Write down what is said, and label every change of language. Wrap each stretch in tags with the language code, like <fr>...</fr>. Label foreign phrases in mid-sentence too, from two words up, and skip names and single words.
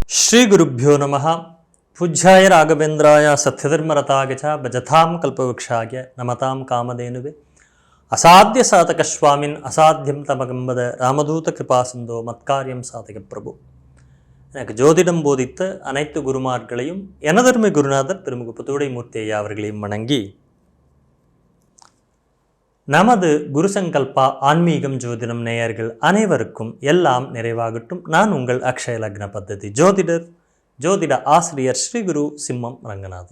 <sa>श्रीगुरुभ्यो नमः। पूज्याय राघवेन्द्राय सत्यधर्मरताय च भजतां कल्पवृक्षाय नमतां कामधेनुवे असाध्य साधक स्वामिन् असाध्यं तमगंबद रामदूत कृपासिंधो मत्कार्यं साधक प्रभु.</sa> <ta>எனக்கு ஜோதிடம் போதித்த அனைத்து குருமார்களையும் எனதர்மை குருநாதர் திருமுக புத்துடைமூர்த்தி ஐயா அவர்களையும் வணங்கி, நமது குருசங்கல்பா ஆன்மீகம் ஜோதிடம் நேயர்கள் அனைவருக்கும் எல்லாம் நிறைவாகட்டும். நான் உங்கள் அக்ஷய லக்ன பத்ததி ஜோதிட ஆசிரியர் ஸ்ரீ குரு சிம்மம் ரங்கநாதன்.</ta>